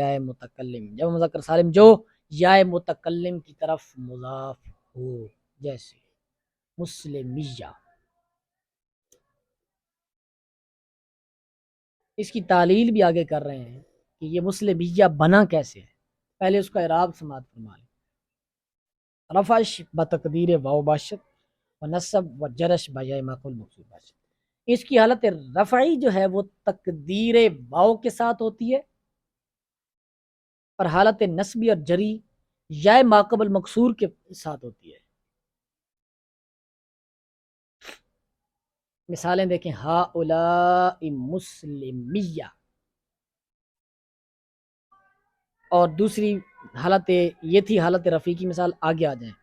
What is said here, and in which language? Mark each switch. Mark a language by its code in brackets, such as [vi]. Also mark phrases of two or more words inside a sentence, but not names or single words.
[ur] جمع مذکر سالم جو یا متکلم کی طرف مضاف ہو، جیسے مسلمیہ۔ اس کی تعلیل بھی آگے کر رہے ہیں کہ یہ مسلمیہ بنا کیسے ہے، پہلے اس کا اعراب سماعت فرما لیں۔ [fa] رفعش بتقدیر واو باشد و نصب و جرش بجائے معقول مقصود باشد۔ [ur] اس کی حالت رفعی جو ہے وہ تقدیر واو کے ساتھ ہوتی ہے، اور حالت نصبی اور جری یا ماقبل مکسور کے ساتھ ہوتی ہے۔ مثالیں دیکھیں، [ar] ہؤلاء مسلمیہ، [ur] اور دوسری حالت یہ تھی حالت رفیع کی مثال، آگے آ جائیں۔